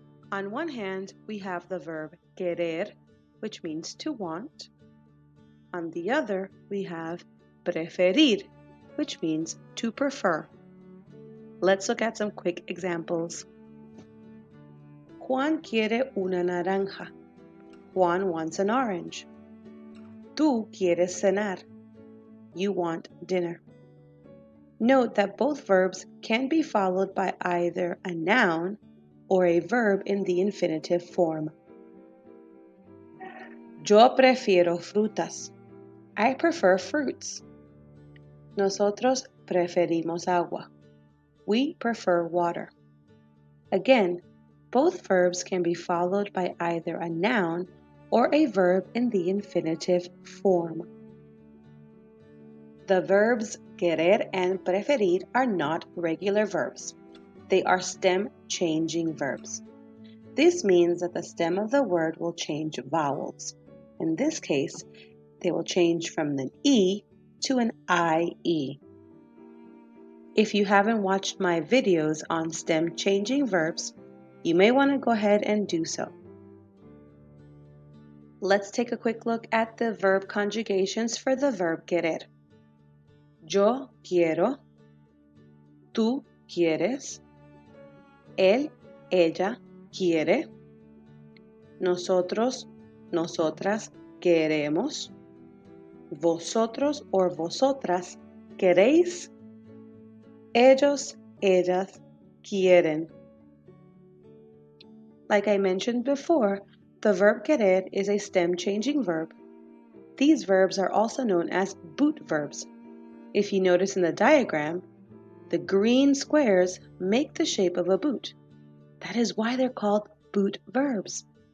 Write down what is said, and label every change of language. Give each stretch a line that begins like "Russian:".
English: On one hand, we have the verb querer, which means to want. On the other, we have preferir, which means to prefer. Let's look at some quick examples.
Spanish: Juan quiere una naranja.
English: Juan wants an orange.
Spanish: Tú quieres cenar.
English: You want dinner. Note that both verbs can be followed by either a noun or a verb in the infinitive form.
Spanish: Yo prefiero frutas.
English: I prefer fruits.
Spanish: Nosotros preferimos agua.
English: We prefer water. Again, both verbs can be followed by either a noun or a verb in the infinitive form. The verbs querer and preferir are not regular verbs. They are stem-changing verbs. This means that the stem of the word will change vowels. In this case, they will change from an E to an IE. If you haven't watched my videos on stem-changing verbs, you may want to go ahead and do so. Let's take a quick look at the verb conjugations for the verb querer.
Spanish: Yo quiero, tú quieres, él, ella quiere, nosotros, nosotras queremos, vosotros or vosotras queréis, ellos, ellas quieren.
English: Like I mentioned before, the verb querer is a stem-changing verb. These verbs are also known as boot verbs. If you notice in the diagram, the green squares make the shape of a boot. That is why they're called boot verbs.